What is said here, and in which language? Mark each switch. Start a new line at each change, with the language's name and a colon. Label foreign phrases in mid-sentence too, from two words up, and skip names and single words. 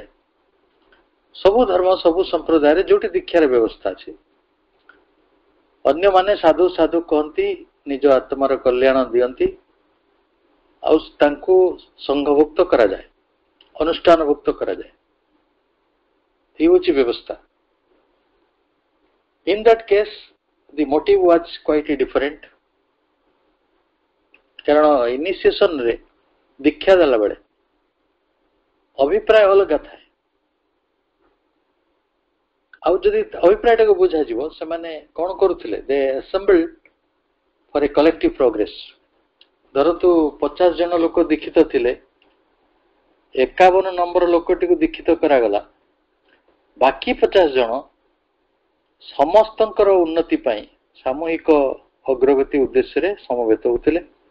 Odia: ସବୁ ଧର୍ମ ସବୁ ସମ୍ପ୍ରଦାୟରେ ଯୋଉଠି ଦୀକ୍ଷାର ବ୍ୟବସ୍ଥା ଅଛି, ଅନ୍ୟମାନେ ସାଧୁ ସାଧୁ କହନ୍ତି, ନିଜ ଆତ୍ମାର କଲ୍ୟାଣ ଦିଅନ୍ତି, ଆଉ ତାଙ୍କୁ ସଂଘଭୁକ୍ତ କରାଯାଏ, ଅନୁଷ୍ଠାନଭୁକ୍ତ କରାଯାଏ। ଏହି ହେଉଛି ବ୍ୟବସ୍ଥା।
English: In that case, the motive was quite different.
Odia: କାରଣ ଇନିସିଏସନରେ ଦୀକ୍ଷା ଦେଲା ବେଳେ ଅଭିପ୍ରାୟ ଅଲଗା ଥାଏ। ଆଉ ଯଦି ଅଭିପ୍ରାୟଟାକୁ ବୁଝାଯିବ, ସେମାନେ କ'ଣ କରୁଥିଲେ?
English: They assembled for a collective progress.
Odia: ଧରନ୍ତୁ 50 ଜଣ ଲୋକ ଦୀକ୍ଷିତ ଥିଲେ, 51 ନମ୍ବର ଲୋକଟିକୁ ଦୀକ୍ଷିତ କରାଗଲା, ବାକି 50 ଜଣ ସମସ୍ତଙ୍କର ଉନ୍ନତି ପାଇଁ ସାମୂହିକ ଅଗ୍ରଗତି ଉଦ୍ଦେଶ୍ୟରେ ସମବେତ ହେଉଥିଲେ।